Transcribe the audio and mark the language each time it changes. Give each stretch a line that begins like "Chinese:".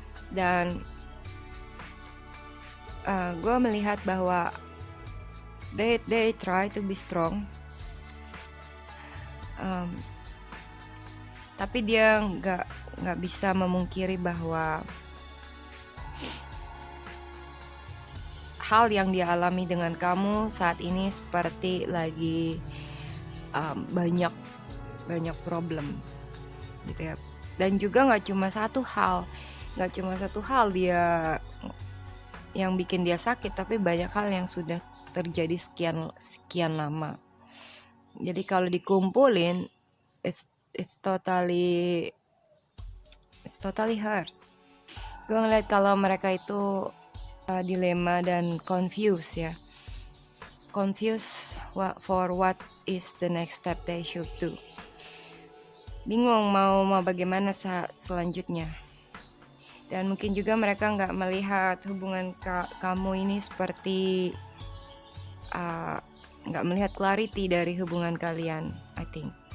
Indonesian: Dan gue melihat bahwa
English: they try to be strong,
Indonesian: tapi dia nggak bisa memungkiri bahwa hal yang dia alami dengan kamu saat ini seperti lagi banyak problem gitu ya. Dan juga nggak cuma satu hal dia yang bikin dia sakit, tapi banyak hal yang sudah terjadi sekian lama. Jadi kalau dikumpulin,
English: it's totally hurts.
Indonesian: Gue ngeliat kalau mereka itu dilema dan confused ya.
English: Confused for what is the next step they should do.
Indonesian: Bingung mau bagaimana selanjutnya. Dan mungkin juga mereka nggak melihat hubungan kamu ini seperti nggak melihat clarity dari hubungan kalian,
English: I think.